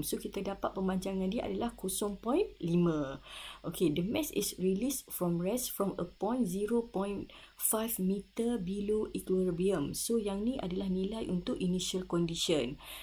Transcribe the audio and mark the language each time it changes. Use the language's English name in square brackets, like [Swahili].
[Malay] So kita dapat pemanjangan dia adalah 0.5. [English] Okay, the mass is released from rest from a point 0.5 meter below equilibrium. [Malay] So yang ni adalah nilai untuk initial condition.